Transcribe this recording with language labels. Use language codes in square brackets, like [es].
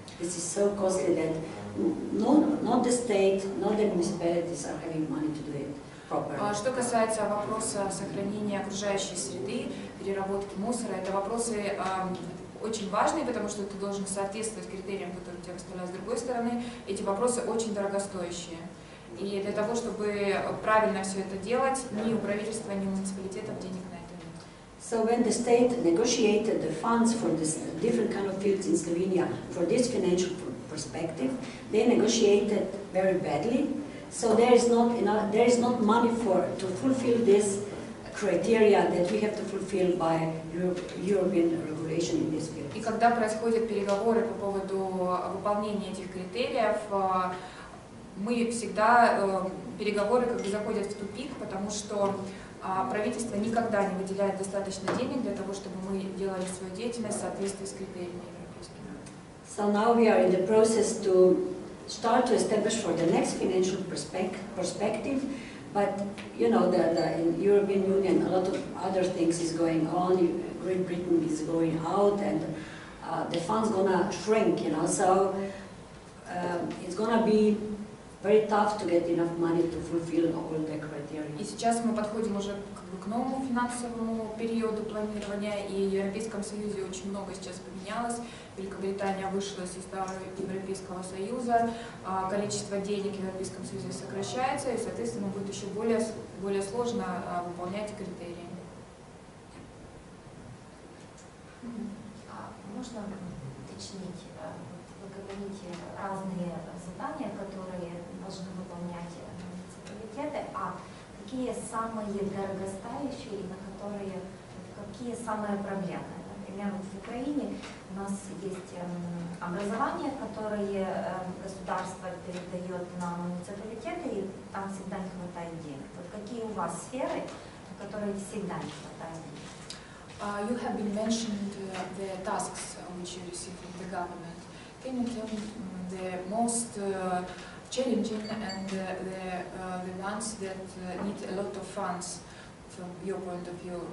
[en] This is so costly that not the state, not the municipalities are having money to do it properly. [ru] Что касается вопроса сохранения окружающей среды, переработки мусора, это вопросы очень важные, потому что ты должен соответствовать критериям, которые тебе выставляют с другой стороны. Эти вопросы очень дорогостоящие. И для того, чтобы правильно все это делать, ни у правительства, ни у муниципалитетов денег на это нет. [en] So when the state negotiated the funds for this different kind of fields in Slovenia for this financial perspective, they negotiated very badly. So there is not money to fulfill this criteria that we have to fulfill by European regulation in this field. [ru] И когда происходят переговоры по поводу выполнения этих критериев, мы всегда переговоры как бы заходят в тупик, потому что правительство никогда не выделяет достаточно денег для того, чтобы мы делали свою деятельность в соответствии с критериями европейскими. [en] So now we are in the process to start to establish for the next financial perspective. But you know, in European Union, a lot of other things is going on. Great Britain is going out, and the fund's gonna shrink. You know, so it's gonna be very tough to get enough money to fulfill all the criteria. [ru] И сейчас мы подходим уже к новому финансовому периоду планирования, и в Европейском Союзе очень много сейчас поменялось. Великобритания вышла из состава Европейского Союза, количество денег в Европейском Союзе сокращается, и, соответственно, будет еще более сложно выполнять критерии. Можно уточнить, вы говорите разные задания, которые должны выполнять муниципалитеты, а какие самые дорогостоящие и на которые, какие самые проблемные? Например, в Украине у нас есть образование, которое государство передает на муниципалитеты, и там всегда не хватает денег. Вот какие у вас сферы, на которые всегда не хватает денег? [en] You have been mentioned the tasks which you receive from the government. Can you tell me the most challenging and the ones that need a lot of funds from your point of view?